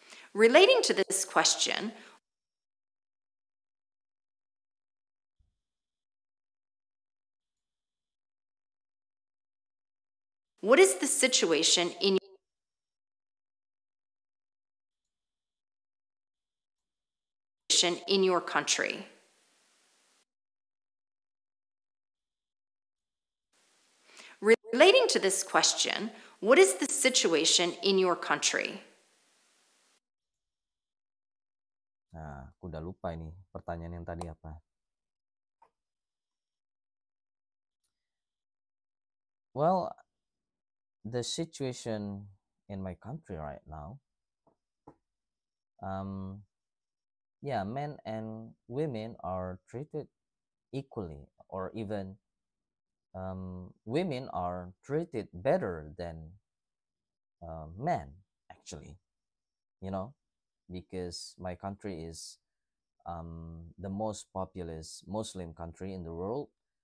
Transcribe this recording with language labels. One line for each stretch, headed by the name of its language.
English: Relating to this question, what is the situation in your country? Relating to this question, what is the situation in your country?
Indonesian: Nah, aku udah lupa ini pertanyaan yang tadi apa.
English: Well, the situation in my country right now, yeah, men and women are treated equally, or even women are treated better than men, actually, you know, because my country is the most populous Muslim country in the world.